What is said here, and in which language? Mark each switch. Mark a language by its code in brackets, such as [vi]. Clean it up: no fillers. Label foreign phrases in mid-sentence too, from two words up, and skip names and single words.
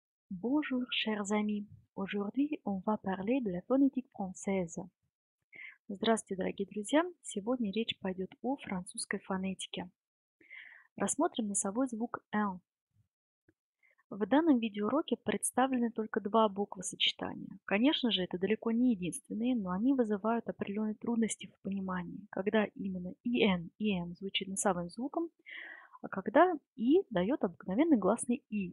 [fr] Bonjour chers amis, aujourd'hui on va parler de la фонетика française. [ru] Здравствуйте, дорогие друзья! Сегодня речь пойдет о французской фонетике. Рассмотрим носовой звук «н». В данном видеоуроке представлены только два буквосочетания. Конечно же, это далеко не единственные, но они вызывают определенные трудности в понимании, когда именно и «н», и «м» звучит носовым звуком, а когда «и» дает обыкновенный гласный «и».